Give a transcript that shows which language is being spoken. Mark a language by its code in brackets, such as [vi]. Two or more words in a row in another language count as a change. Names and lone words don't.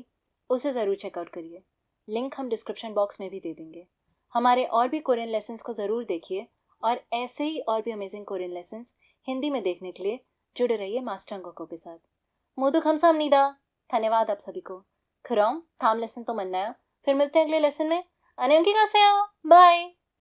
[hi] उसे ज़रूर चेकआउट करिए. लिंक हम [en] description box [hi] में भी दे देंगे. हमारे और भी [en] Korean lessons [hi] को ज़रूर देखिए और ऐसे ही और भी [en] amazing Korean lessons [hi] हिंदी में देखने के लिए जुड़े रहिए मास्टर अंगोको के साथ. [ko] 모두 감사합니다. [hi] धन्यवाद आप सभी को. [ko] 그럼 다음 लेसन तो 만나요. [hi] फिर मिलते हैं अगले लेसन में. [ko] 안녕히 가세요. [hi] बाय.